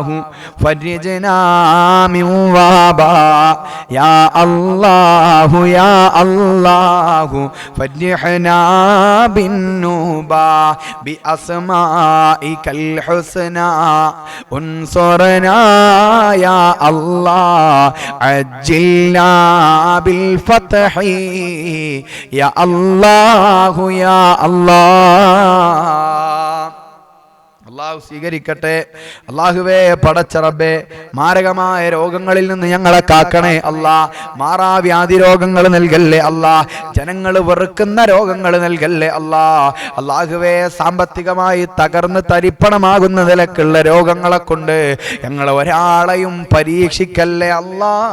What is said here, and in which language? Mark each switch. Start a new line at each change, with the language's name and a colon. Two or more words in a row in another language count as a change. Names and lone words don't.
Arabic: فرجنا من وباء يا الله يا الله فرحنا بالنوبة بأسمائك الحسنى انصرنا يا الله عجلنا بالفتح يا الله يا الله
Malayalam: അള്ളാഹു സ്വീകരിക്കട്ടെ. അള്ളാഹുവേ പടച്ച റബ്ബേ, മാരകമായ രോഗങ്ങളിൽ നിന്ന് ഞങ്ങളെ കാക്കണേ അല്ലാ. മാറാവ്യാധി രോഗങ്ങൾ നൽകല്ലേ അല്ലാ. ജനങ്ങൾ വെറുക്കുന്ന രോഗങ്ങൾ നൽകല്ലേ അല്ലാ. അള്ളാഹുവേ, സാമ്പത്തികമായി തകർന്ന് തരിപ്പണമാകുന്ന നിലക്കുള്ള രോഗങ്ങളെ കൊണ്ട് ഞങ്ങൾ ഒരാളെയും പരീക്ഷിക്കല്ലേ അല്ലാ.